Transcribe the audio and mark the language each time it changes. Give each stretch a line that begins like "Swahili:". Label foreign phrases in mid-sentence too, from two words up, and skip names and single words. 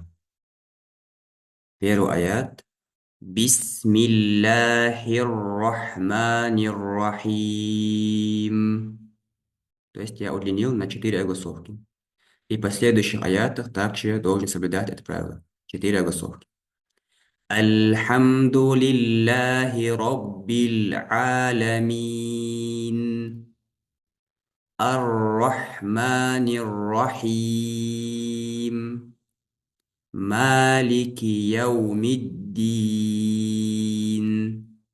Russian: Первый аят.
Arabic: بسم الله الرحمن الرحيم.
Russian: То есть я удлинил на 4 огласовки. И в последующих аятах также должен соблюдать это правило. 4 огласовки.
Arabic: الحمد لله رب العالمين. الرحمن الرحيم. مالك يوم الدين.